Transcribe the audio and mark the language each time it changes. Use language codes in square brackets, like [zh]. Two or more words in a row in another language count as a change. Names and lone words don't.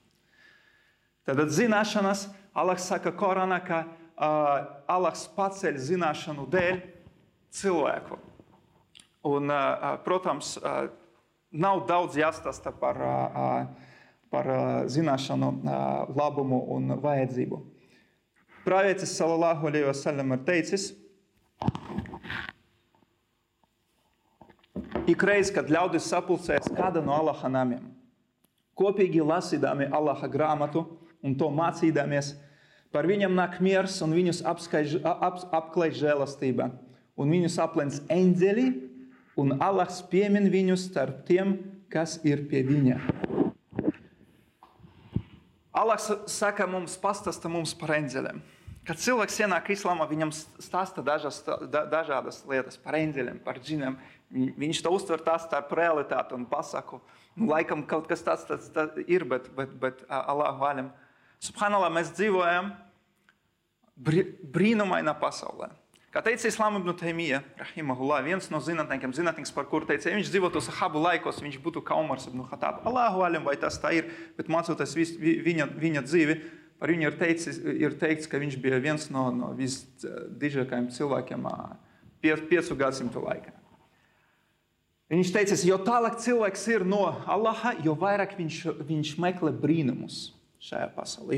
[lv] Tad zināšanas, Allahs saka Korānā, ka Allahs paceļ zināšanu dēļ cilvēku. Un, protams, nav daudz jāstāsta par zināšanu labumu un vajadzību. Pravietis [ar] صلى الله عليه وسلم [lv] ir teicis, ikreiz, kad ļaudis sapulcēs kāda no Allaha namiem, kopīgi lasīdami Allaha grāmatu un to mācīdamies, par viņam nāk miers un viņus apklāj žēlastība, un viņus aplens eņģeļi, un Allahs piemin viņus starp tiem, kas ir pie viņa. Allahs saka mums, pastāsta mums par eņģeļiem. Kad cilvēks ienāk islāmā, viņam stāsta dažādas lietas par eņģeļiem, par džiniem. Viņš to uztver tās par realitāti un pasaku. Laikam kaut kas tāds ir, bet [ar] الله أعلم. [lv] Subhanallah, mēs dzīvojam brīnumainā pasaulē. Kā teica Islām ibn Taymija, rahimahullah, viens no zinātnieks, par kuru teica, ja viņš dzīvotu sahabu laikos, viņš būtu kā Umars ibn Khattab. [ar] الله أعلم, [lv] vai tas tā ir, bet mācoties viņa dzīvi, par viņu ir teikts, ka viņš bija viens no visdižākajiem cilvēkiem 5 gadsimtu laikā. Viņš teica, jo tālāk cilvēks ir no Allaha, jo vairāk viņš meklē brīnumus šajā pasaulē.